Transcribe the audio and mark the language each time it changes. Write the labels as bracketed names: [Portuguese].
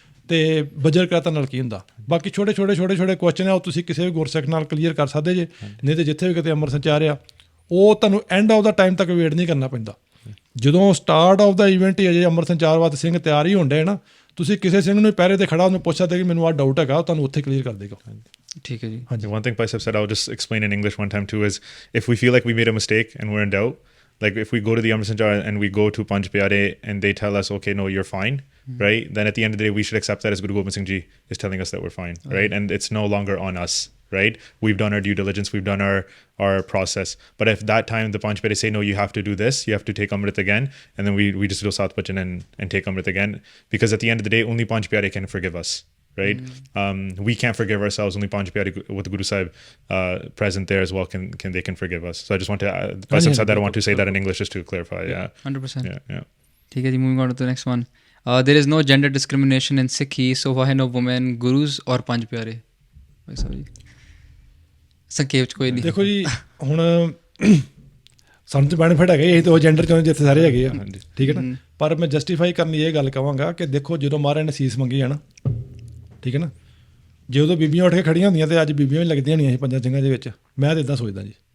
[Punjabi] ਤੇ ਬਜਰ ਕਰਾਤਾ ਨਾਲ ਕੀ ਹੁੰਦਾ। ਬਾਕੀ ਛੋਟੇ ਕੁਐਸਚਨ ਆ ਉਹ ਤੁਸੀਂ ਕਿਸੇ ਵੀ ਗੁਰਸਿੱਖ ਨਾਲ ਕਲੀਅਰ ਕਰ ਸਕਦੇ ਜੇ, ਨਹੀਂ ਤੇ ਜਿੱਥੇ ਵੀ ਕਿਤੇ ਅੰਮ੍ਰਿਤ ਸੰਚਾਰ ਆ ਉਹ ਤੁਹਾਨੂੰ ਐਂਡ ਆਫ ਦਾ ਟਾਈਮ ਤੱਕ ਵੇਟ ਨਹੀਂ ਕਰਨਾ ਪੈਂਦਾ। ਜਦੋਂ ਸਟਾਰਟ ਆਫ ਦਾ ਇਵੈਂਟ ਹੀ ਅਜੇ ਅੰਮ੍ਰਿਤ ਸੰਚਾਰ ਵਾਸਤੇ ਸਿੰਘ ਤਿਆਰ ਹੀ ਹੁੰਦੇ ਨਾ, ਤੁਸੀਂ ਕਿਸੇ ਸਿੰਘ ਨੂੰ ਪਹਿਰੇ ਤੇ ਖੜਾ ਉਹਨੂੰ ਪੁੱਛ ਸਕਦੇ ਕਿ ਮੈਨੂੰ ਆਹ ਡਾਊਟ ਹੈਗਾ, ਉਹ ਤੁਹਾਨੂੰ ਉੱਥੇ ਕਲੀਅਰ ਕਰ ਦੇਗਾ। ਠੀਕ ਹੈ ਜੀ। [English] One thing Paisap said, I'll just explain in English one time too, is if we feel like we made a mistake and we're in doubt, like if we go to the Amrit Sanchar and we go to Panch Pyare and they tell us, okay, no, you're fine, right? Then at the end of the day, we should accept that as Guru Gobind Singh Ji is telling us that we're fine, right? And it's no longer on us, right? We've done our due diligence, we've done our process. But if that time the Panch Pyare say, no, you have to do this, you have to take Amrit again, and then we just do Sat Bachan and take Amrit again, because at the end of the day, only Panch Pyare can forgive us. Right, we can't forgive ourselves. Only Panch Pyare with the Guru Sahib present there as well can forgive us. So I just want to Paisap said that, I want to say that in English just to clarify. 100%. Yeah. [Punjabi] ठीक है जी, [English] moving on to the next one. There is no gender discrimination in Sikhi, so why no women gurus or Panch Pyare? [Punjabi] भाई साहब जी ਸੰਖੇਪ ਚ ਕੋਈ ਨਹੀਂ। ਦੇਖੋ ਜੀ ਹੁਣ ਸਾਨੂੰ ਤਾਂ ਬੈਨੀਫਿਟ ਹੈਗਾ, ਇਹ ਤਾਂ ਉਹ ਜੈਂਡਰ ਚੋਂ ਜਿੱਥੇ ਸਾਰੇ ਹੈਗੇ ਆ, ਠੀਕ ਹੈ ਨਾ। ਪਰ ਮੈਂ ਜਸਟੀਫਾਈ ਕਰਨ ਲਈ ਇਹ ਗੱਲ ਕਹਾਂਗਾ ਕਿ ਦੇਖੋ ਜਦੋਂ ਮਹਾਰਾਜ ਨੇ ਸੀਸ ਮੰਗੀ ਹੈ ਨਾ, ਠੀਕ ਹੈ ਨਾ, ਜੇ ਉਦੋਂ ਬੀਬੀਆਂ ਉੱਠ ਕੇ ਖੜੀਆਂ ਹੁੰਦੀਆਂ ਤੇ ਅੱਜ ਬੀਬੀਆਂ ਵੀ ਲੱਗਦੀਆਂ ਹੋਣੀਆਂ ਸੀ ਪੰਜਾਂ ਸਿੰਘਾਂ ਦੇ ਵਿੱਚ। ਮੈਂ ਤਾਂ ਇੱਦਾਂ ਸੋਚਦਾ ਜੀ।